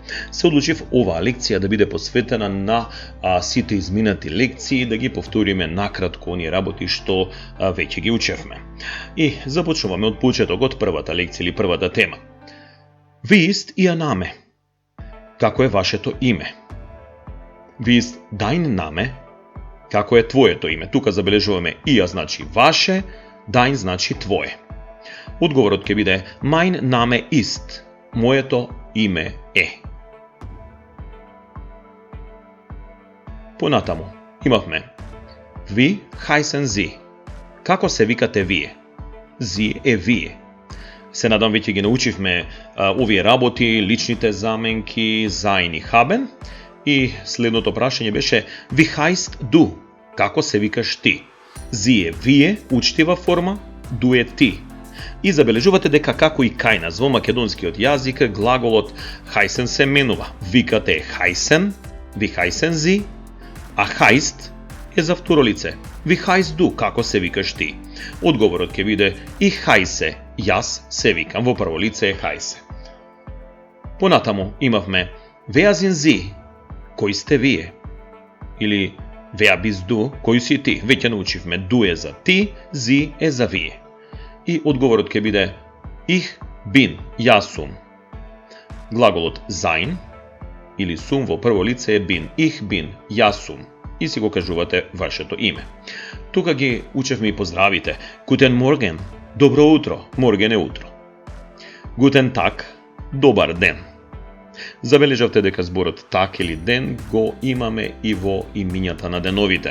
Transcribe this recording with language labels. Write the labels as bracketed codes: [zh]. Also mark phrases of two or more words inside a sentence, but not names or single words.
[mk] Се одлучив оваа лекција да биде посветена на сите изминати лекции, да ги повториме накратко оние работи што веќе ги учевме. И започнуваме од почеток, од првата лекција или првата тема. [de] Wie ist Ihr Name? [mk] Како е вашето име? [de] Wie ist dein Name? [mk] Како е твоето име? Тука забележуваме ија значи ваше, dein значи твое. Одговорот ќе биде [de] Mein Name ist. [mk] Моето име е. Понатаму имавме [de] Wie heißen Sie? [mk] Како се викате вие? Sie е вие. Се надам веќе ги научивме овие работи, личните заменки, sein и haben. И следното прашање беше [de] Wie heißt du? [mk] Како се викаш ти? Sie е вие, учтива форма, du е ти. И забележувате дека како и кај нас во македонскиот јазик глаголот heißen се менува. Викате [de] heißen, wie heißen Sie, [mk] а heißt е за второ лице. [de] Wie heißt du? [mk] Како се викаш ти? Одговорот ќе биде [de] ich heiße, [mk] јас се викам, во прво лице е heiße. Понатаму имавме [de] wer sind Sie? [mk] Кој сте вие? Или [de] wer bist du? [mk] Кој си ти? Веќе научивме du е за ти, Sie е за вие. И одговорот ќе биде [de] ich bin, [mk] јас сум. Глаголот sein или сум во прво лице е bin. [de] Ich bin, [mk] јас сум. И си го кажувате вашето име. Тука ги учевме и поздравите. [de] Guten Morgen, [mk] добро утро. Morgen е утро. [de] Guten Tag, [mk] добар ден. Забележавте дека зборот так или ден го имаме и во имињата на деновите.